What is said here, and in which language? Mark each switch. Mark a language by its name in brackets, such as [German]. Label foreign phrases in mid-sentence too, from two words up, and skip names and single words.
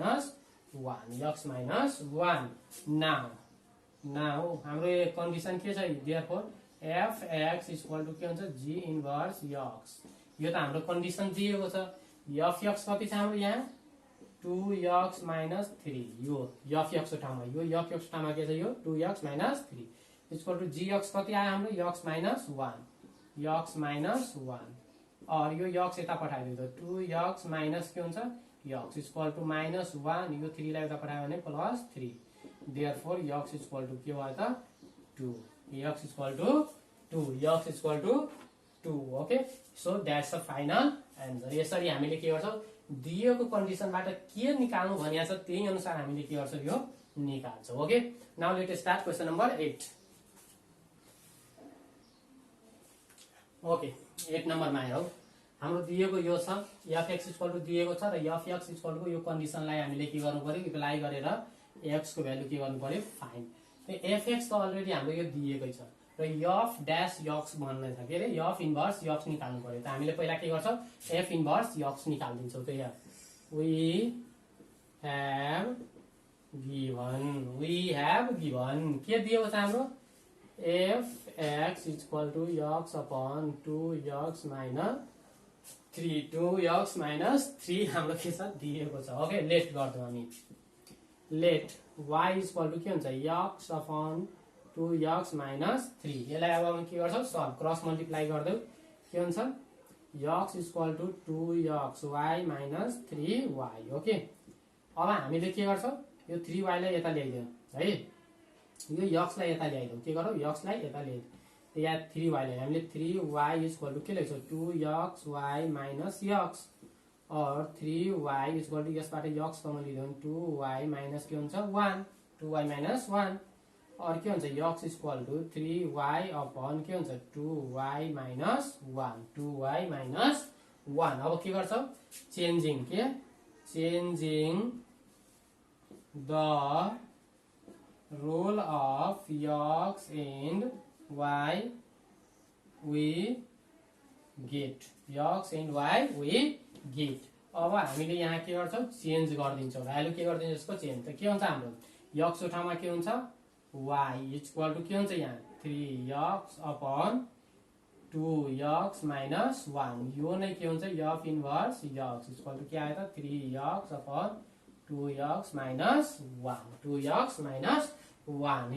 [Nepali] minus 1 नाउ हाम्रो कन्डिसन के छ [English] therefore fx equal to [Nepali] के हुन्छ g इन्भर्स x यो त हाम्रो कन्डिसन दिएको छ fx कति छ हाम्रो यहाँ [English] 2x minus 3 [Nepali] यो fx को ठाउँमा fx को ठाउँमा के छ यो [English] 2x minus 3 equal to gx [Nepali] कति आयो हाम्रो x minus 1 और यो x यता पठाइदियो त [English] 2x minus [Nepali] के हुन्छ [English] x equal to minus 1 [Nepali] यो 3 लाई यता पठायो भने प्लस 3 [English] therefore x equal to [Nepali] के भयो त [English] 2 x equal to 2 okay so that's the final answer [Nepali] यसरी हामीले के गर्छौं दिएको कन्डिसनबाट के निकाल्नु भनिया छ त्यही अनुसार हामीले के गर्छौं यो निकाल्छौं [English] okay now let us start question number 8 [Nepali] ओके 8 नम्बरमा हेरौं हाम्रो दिएको यो छ [English] fx equal to [Nepali] दिएको छ र [English] fx equal to [Nepali] यो कन्डिसनलाई हामीले के गर्नु पर्यो एप्लाई गरेर x को भ्यालु के गर्नु पर्यो फाइन्ड fx त अलरेडी हाम्रो यो दिएकै छ र [English] f dash x [Nepali] भन्ने छ के रे [English] f inverse x [Nepali] निकाल्नु पर्यो त हामीले पहिला के गर्छौं [English] f inverse x [Nepali] निकाल्दिन्छौं त यहाँ we [English] have given [Nepali] के दिएको छ हाम्रो [English] f x equal to x upon 2x minus 3 2x minus 3 [Nepali] हाम्रो के छ दिएको छ। [English] okay let [Nepali] गर्छौँ हामी। [English] let y equal to [Nepali] के हुन्छ [English] x upon 2x minus 3. [Nepali] यसलाई अब हामी के गर्छौँ [English] solve cross multiply [Nepali] गर्दै के हुन्छ [English] x equal to 2xy minus 3y. [Nepali] ओके अब हामीले के गर्छौँ यो 3y लाई यता ल्याइदियौँ है, यो यक्सलाई यता ल्याइदिउँ। के गरौँ यक्सलाई यता ल्याइदिउँ या 3y लाई हामीले [English] 3y equal to [Nepali] के लेख्छौँ [English] 2xy minus x [Nepali] और [English] 3y equal to [Nepali] यसबाट [English] x common [Nepali] लिँदा [English] 2y minus [Nepali] के हुन्छ 1 [English] 2y minus 1 [Nepali] और के हुन्छ [English] x equal to 3y upon [Nepali] के हुन्छ [English] 2y minus 1 2y minus 1. [Nepali] अब के गर्छौँ [English] चेन्जिङ के changing the role of x and y we get x and y we get. [Nepali] अब हामीले यहाँ के गर्छौँ चेन्ज गरिदिन्छौँ भ्यालु के गरिदिन्छौँ यसको चेन्ज त के हुन्छ हाम्रो x को ठाउँमा के हुन्छ [English] y equal to [Nepali] के हुन्छ यहाँ [English] 3x upon 2x minus 1. [Nepali] यो नै के हुन्छ [English] f inverse x equal to [Nepali] के आयो त [English] 3x upon 2x minus 1 2x minus 1.